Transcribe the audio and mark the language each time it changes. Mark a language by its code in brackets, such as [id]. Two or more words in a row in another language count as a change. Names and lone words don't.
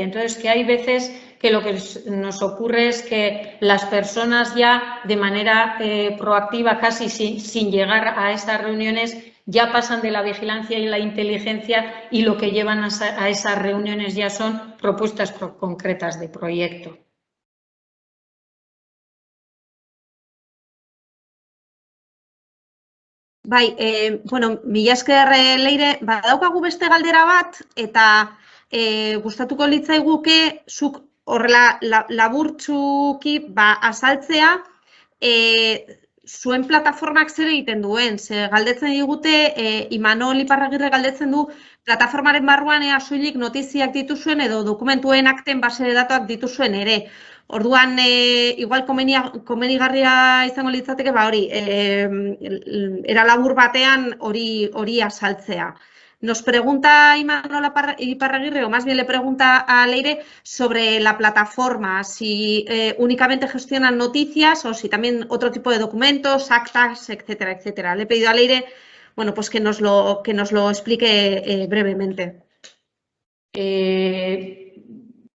[es] Entonces, que hay veces que lo que nos ocurre es que las personas ya de manera proactiva, casi sin llegar a estas reuniones, ya pasan de la vigilancia y la inteligencia y lo que llevan a esas reuniones ya son propuestas concretas de proyecto. [eu] Bai, bueno, mila esker Leire, badaukagu beste galdera bat, eta gustatuko litzaiguke zuk horrela laburtsuki azaltzea zuen plataformak zer egiten duen. Ze galdetzen digute, Imanol Iparragirre galdetzen du, plataformaren barruan ea soilik notiziak dituzuen edo dokumentuen akten [es] base de [eu] datuak dituzuen ere. Orduan, igual komenigarria izango litzateke, hori, era labur batean hori azaltzea. [es] Nos pregunta Imanol Iparragirre, o más bien le pregunta a Leire, sobre la plataforma, si únicamente gestionan noticias o si también otro tipo de documentos, actas, etcétera, etcétera. Le he pedido a Leire, bueno, pues que nos lo explique brevemente.